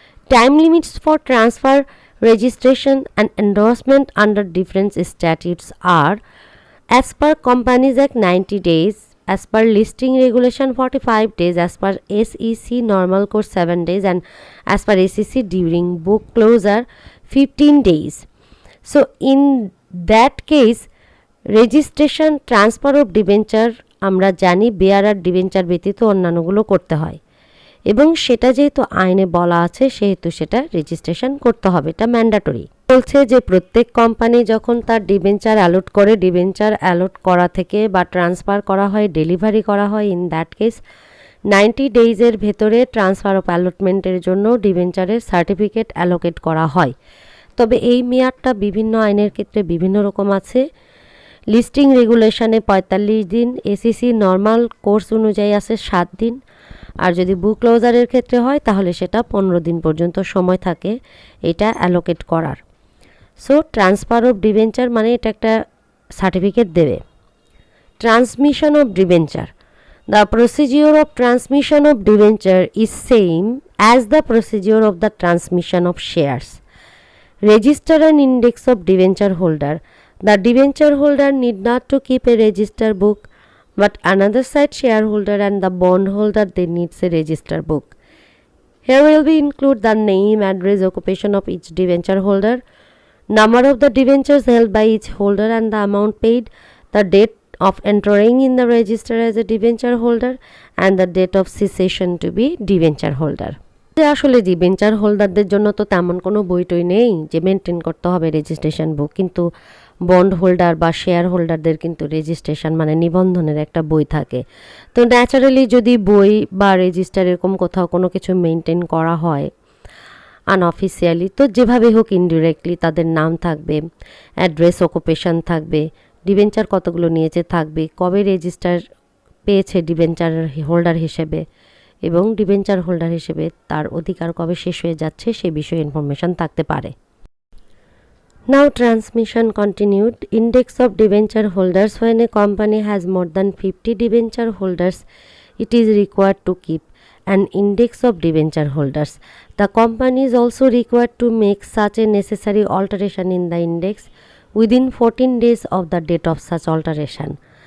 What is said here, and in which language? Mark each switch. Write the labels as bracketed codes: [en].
[en] Time limits for transfer, registration and endorsement under different statutes are as per Companies Act 90 days, as per Listing Regulation 45 days, as per SEC Normal Course 7 days, and as per SEC during book closure 15 days. So in that case, [bn] registration transfer of debenture আমরা জানি বেয়ারার debenture ব্যতীত অন্যান্যগুলো করতে হয়, এবং সেটা যেহেতু আইনে বলা আছে সেহেতু সেটা রেজিস্ট্রেশন করতে হবে, এটা ম্যান্ডেটরি। বলছে যে প্রত্যেক কোম্পানি যখন তার ডিবেঞ্চার অ্যালট করে, ডিবেঞ্চার অ্যালট করা থেকে বা ট্রান্সফার করা হয়, ডেলিভারি করা হয়, [en] in that case [bn] 90 ডেইজের ভেতরে ট্রান্সফার অফ অ্যালটমেন্টের জন্য ডিবেঞ্চারের সার্টিফিকেট অ্যালোকেট করা হয়। তবে এই মেয়াদটা বিভিন্ন আইনের ক্ষেত্রে বিভিন্ন রকম আছে। লিস্টিং রেগুলেশনে 45 দিন, এসিসি নর্মাল কোর্স অনুযায়ী আছে 7 দিন, আর যদি বুক ক্লোজারের ক্ষেত্রে হয় তাহলে সেটা 15 দিন পর্যন্ত সময় থাকে এটা অ্যালোকেট করার। সো ট্রান্সফার অফ ডিবেঞ্চার মানে এটা একটা সার্টিফিকেট দেবে। [en] Transmission of debenture, the procedure of transmission of debenture is same as the procedure of the transmission of shares. Register and index of debenture holder, the debenture holder need not to keep a register book, but another side shareholder and the bondholder they needs a register book. Here will be include the name, address, occupation of each debenture holder, number of the debentures held by each holder and the amount paid, the date of entering in the register as a debenture holder and the date of cessation to be debenture holder. [bn] আসলে debenture হোল্ডারদের জন্য তো তেমন কোনো বইটই নেই যে maintain করতে হবে রেজিস্ট্রেশন বুক, কিন্তু বন্ড হোল্ডার বা শেয়ার হোল্ডারদের কিন্তু রেজিস্ট্রেশন মানে নিবন্ধনের একটা বই থাকে। তো ন্যাচারালি যদি বই বা রেজিস্টার এরকম কোথাও কোনো কিছু মেনটেন করা হয় আনঅফিসিয়ালি, তো যেভাবে হোক ইনডিরেক্টলি তাদের নাম থাকবে, অ্যাড্রেস, অকুপেশন থাকবে, ডিবেঞ্চার কতগুলো নিয়েছে থাকবে, কবে রেজিস্টার পেয়েছে ডিবেঞ্চার হোল্ডার হিসেবে, এবং ডিবেঞ্চার হোল্ডার হিসেবে তার অধিকার কবে শেষ হয়ে যাচ্ছে সে বিষয়ে ইনফরমেশন থাকতে পারে। [en] Now transmission continued. Index of debenture holders. When a company has more than 50 debenture holders, it is required to keep an index of debenture holders. The company is also required to make such a necessary alteration in the index within 14 days of the date of such alteration.